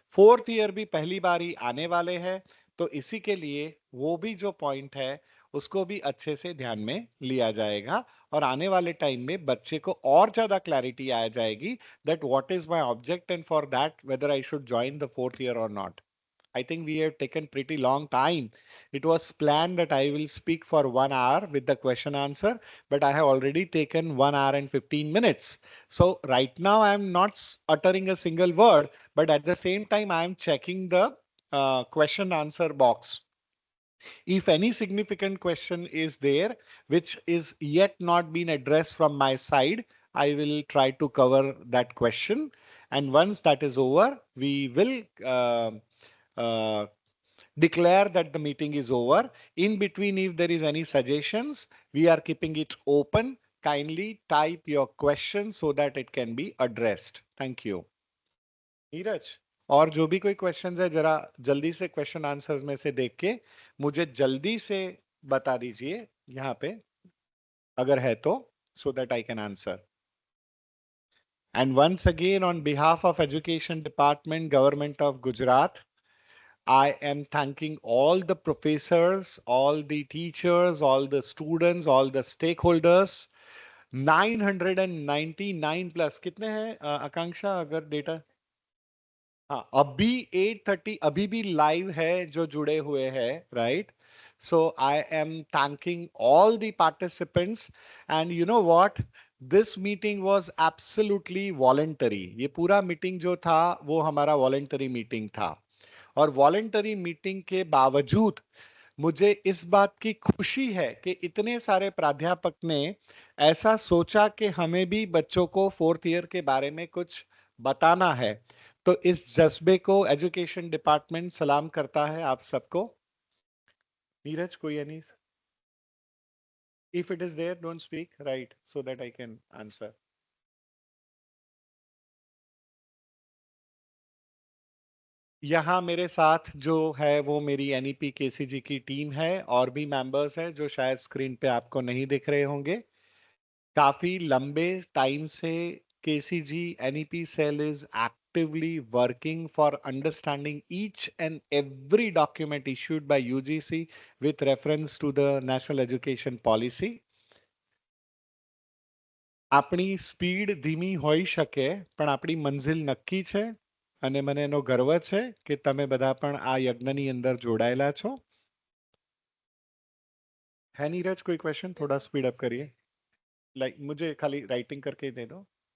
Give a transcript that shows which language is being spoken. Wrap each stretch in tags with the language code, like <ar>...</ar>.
<hi>Fourth year भी पहली बार ही आने वाले हैं, तो इसी के लिए वो भी जो पॉइंट है उसको भी अच्छे से ध्यान में लिया जाएगा और आने वाले टाइम में बच्चे को और ज्यादा क्लैरिटी आ जाएगी</hi> <en>That what is my object and for that whether I should join the fourth year और not. I think we have taken pretty long time. It was planned that I will speak for 1 hour with the question answer, but I have already taken 1 hour and 15 minutes. So right now I am not uttering a single word, but at the same time I am checking the question answer box. If any significant question is there which is yet not been addressed from my side, I will try to cover that question. And once that is over, we will uh, declare that the meeting is over. In between, if there is any suggestions, we are keeping it open. Kindly type your question so that it can be addressed. Thank you.</en> <hi>Neeraj, और जो भी कोई questions है जरा जल्दी से question answers में से देख के मुझे जल्दी से बता दीजिए यहाँ पे अगर है तो,</hi> <en>so that I can answer. And once again, on behalf of Education Department, Government of Gujarat, I am thanking all the professors, all the teachers, all the students, all the stakeholders.</en> <hi>999 plus कितने हैं आकांक्षा अगर data? हाँ, अभी 8:30 अभी भी live है जो जुड़े हुए हैं, right?</hi> <en>So I am thanking all the participants and you know what, this meeting was absolutely voluntary.</en> <hi>ये पूरा मीटिंग जो था वो हमारा वॉलेंटरी मीटिंग था और वॉलेंटरी मीटिंग के बावजूद मुझे इस बात की खुशी है कि इतने सारे प्राध्यापक ने ऐसा सोचा कि हमें भी बच्चों को फोर्थ ईयर के बारे में कुछ बताना है। तो इस जज्बे को एजुकेशन डिपार्टमेंट सलाम करता है आप सबको। नीरज, कोई any?</hi> <en>If it is there don't speak, right, so that I can answer.</en> <hi>यहाँ मेरे साथ जो है वो मेरी एनईपी केसीजी की टीम है और भी मेंबर्स हैं जो शायद स्क्रीन पे आपको नहीं दिख रहे होंगे। काफी लंबे टाइम से</hi> <en>KCG NEP cell is actively working for understanding each and every document issued by UGC with reference to the National Education Policy.</en> <gu>આપણી સ્પીડ ધીમી હોઈ શકે પણ આપણી મંઝિલ નક્કી છે અને મને એનો ગર્વ છે કે તમે બધા પણ આ યજ્ઞની અંદર જોડાયેલા છો।</gu> <hi>है नीरज कोई क्वेश्चन? थोड़ा स्पीड अप करिए, लाइक मुझे खाली राइटिंग करके दे दो।</hi>